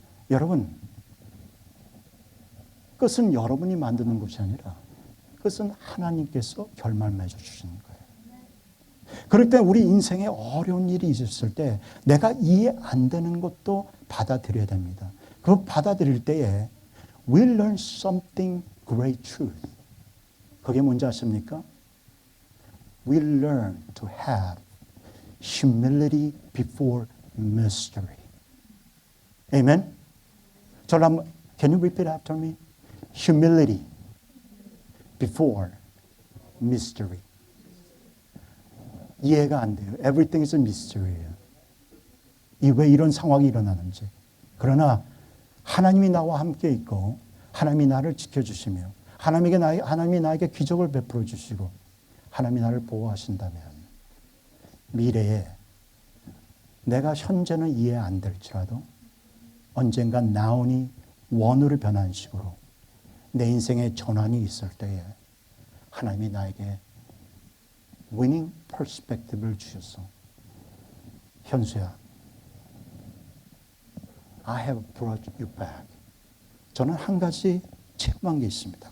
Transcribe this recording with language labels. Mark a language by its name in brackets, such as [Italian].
[Korean] 여러분, 끝은 여러분이 만드는 것이 아니라 끝은 하나님께서 결말 맺어 주시는 거예요. 그럴 때 우리 인생에 어려운 일이 있었을 때 내가 이해 안 되는 것도 받아들여야 됩니다. 그거 받아들일 때에 [English] we learn something great truth. [Korean] 그게 뭔지 아십니까? [English] We learn to have humility before mystery. Amen? [Korean] 저를 한번, [English] can you repeat after me? Humility before mystery. [Korean] 이해가 안 돼요. [English] Everything is a mystery예요. [Korean] 왜 이런 상황이 일어나는지. 그러나 하나님이 나와 함께 있고 하나님이 나를 지켜주시며 하나님이 나에게 기적을 베풀어 주시고 하나님이 나를 보호하신다면 미래에 내가 현재는 이해 안 될지라도 언젠간 나온이 원으로 변한 식으로 내 인생에 전환이 있을 때에 하나님이 나에게 winning perspective를 주셔서 현수야, [English] I have brought you back. [Korean] 저는 한 가지 체험한 게 있습니다.